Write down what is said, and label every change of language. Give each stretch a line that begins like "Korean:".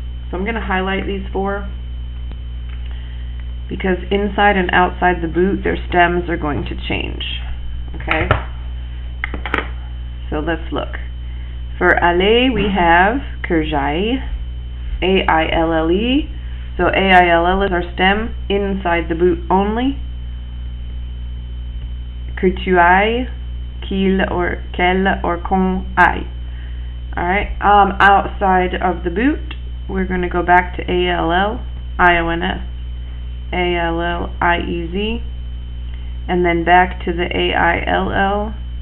English: So I'm going to highlight these 4, because inside and outside the boot, their stems are going to change. Okay? So let's look. For aller, we have
French: que j'aille,
English: A-I-L-L-E. So A-I-L-L is our stem inside the boot only.
French: Que tu ailles, qu'il or qu'elle or qu'on aille.
English: Alright, outside of the boot, we're going to go back to A-L-L-I-O-N-S, A-L-L-I-E-Z, and then back to the A-I-L-L-E-N-T.